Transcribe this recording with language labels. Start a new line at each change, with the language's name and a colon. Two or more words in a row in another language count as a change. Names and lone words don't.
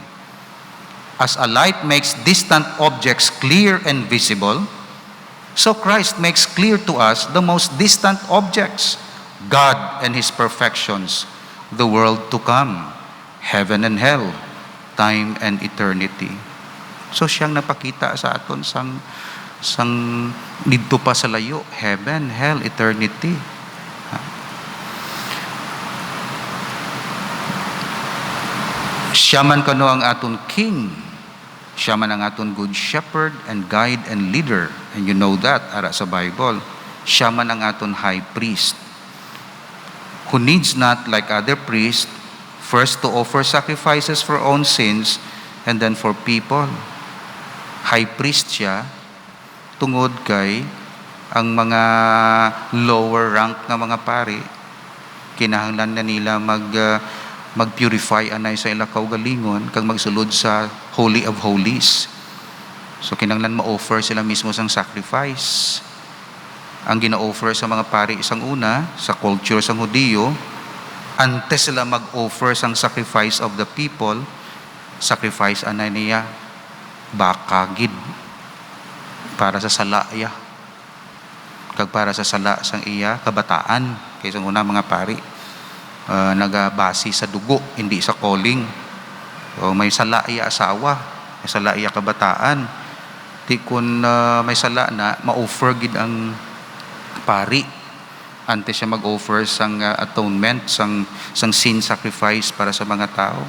English: As a light makes distant objects clear and visible, so Christ makes clear to us the most distant objects, God and His perfections, the world to come, heaven and hell, time and eternity.
Hiligaynon: So siyang napakita sa aton sang didto pa sa layo,
English: heaven, hell, eternity.
Hiligaynon: Siya man kano ang aton king. Siya man ang aton
English: good shepherd and guide and leader. And you know that
Hiligaynon: ara sa Bible. Siya man ang aton
English: high priest, who needs not like other priests first to offer sacrifices for own sins and then for people. High priest
Hiligaynon: siya tungod kay ang mga
English: lower rank
Hiligaynon: nga mga pari kinahanglan na nila mag-purify anay sa ila kaugalingon kag magsulod sa
English: Holy of Holies.
Hiligaynon: So kinahanglan ma-offer sila mismo sang sacrifice. Ang gina-offer sa mga pari isang una sa culture sang Hudiyo, antes sila mag-offer sang
English: sacrifice of the people,
Hiligaynon: sacrifice anay niya baka gid para sa sala iya kag para sa sala sang iya kabataan kay sang una mga pari nagabasi sa dugo hindi sa calling. So may sala iya asawa, may sala iya kabataan, di kun may sala na ma-offer gid ang pari antes siya mag-offer sang atonement sang
English: sin sacrifice
Hiligaynon: para sa mga tao.